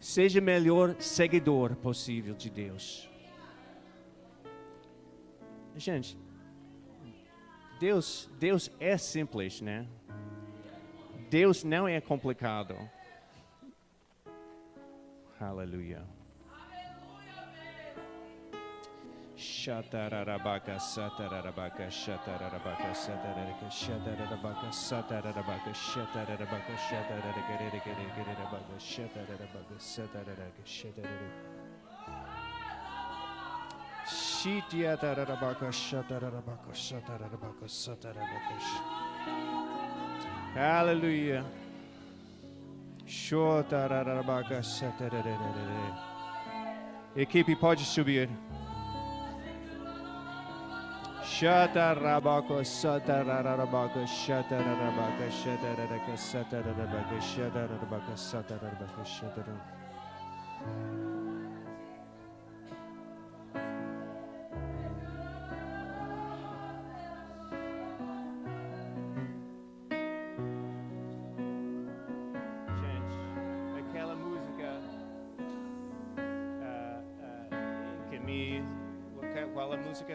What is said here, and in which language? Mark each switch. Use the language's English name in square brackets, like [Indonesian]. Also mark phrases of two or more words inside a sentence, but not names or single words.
[Portuguese] Seja o melhor seguidor possível de Deus. Gente, Deus é simples, né? Deus não é complicado. Aleluia. Shatarabaka satarabaka shatarabaka satarabaka shatarabaka satarabaka shatarabaka shatarabaka shatarabaka satarabaka shatarabaka Shitya tarabaka shatarabaka shatarabaka satarabaka Hallelujah. Shotarabaka satarabaka. Equipe pode subir. Shatarabaka satarabaka shatarabaka shatarabaka satarabaka shatarabaka satarabaka shatarabaka. Qual a música?